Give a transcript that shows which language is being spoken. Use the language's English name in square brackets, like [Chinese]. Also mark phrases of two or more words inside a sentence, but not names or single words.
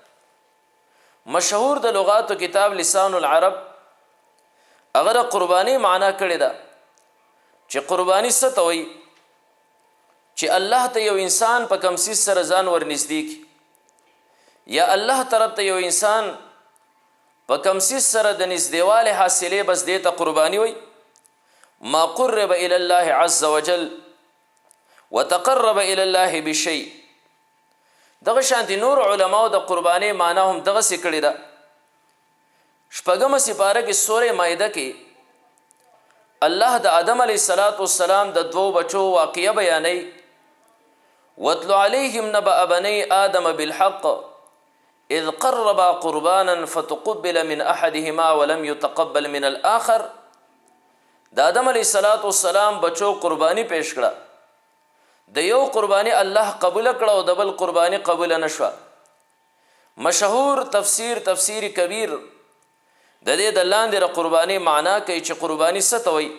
[Pashto] مشهور د لغاتو کتاب لسان العرب هغه د قربانی معنا کړې ده چې قربانی څه ته وایي؟ چې الله ته یو انسان په کوم څیز سره ځان ورنږدې کړي، یا الله طرف ته یو انسان په کوم څیز سره د نږدېوالي حاصلې، بس دې ته قربانی وایي. [Arabic] ما قرب الى الله عز وجل وتقرب الى الله بشيء. [Pashto] دغه شانتي نور علماء د قرباني معنا هم دغه څه کړی ده. شپږمه سپاره کې سورې مائده کې الله د آدم [Arabic] علیه السلام [Pashto] د دوو بچو واقعه بیانوي. [Arabic] واتل علیهم نبأ بني آدم بالحق اذ قربا قربانا فتقبل من احدهما ولم يتقبل من الاخر. [Pashto] د آدم [Arabic] علیه السلام [Pashto] بچو قربانی پیش کړه، د یو قربانی الله قبول کړه او د بل قربانی قبول نشوه. مشهور تفسیر کبیر د دې د لاندې د قربانی معنا کوي چې قربانی څه ته وایي؟